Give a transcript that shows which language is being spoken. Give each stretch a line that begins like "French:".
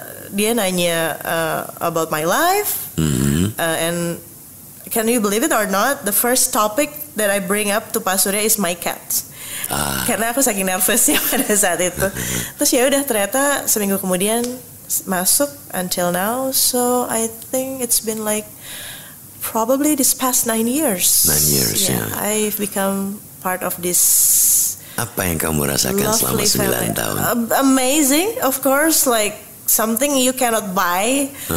Indonesian: Dia nanya
English: about my life. And can you believe it or not, the first topic that I bring up to Pak Surya is my cat.
Indonesian: Karena aku saking nervousnya pada saat itu. Terus ya udah, ternyata seminggu kemudian masuk
English: until now. So I think it's been like probably this past 9 years. 9 years, yeah. I've become part of this.
Indonesian: Apa yang kamu rasakan selama 9 tahun?
English: Amazing, of course, like something you cannot buy.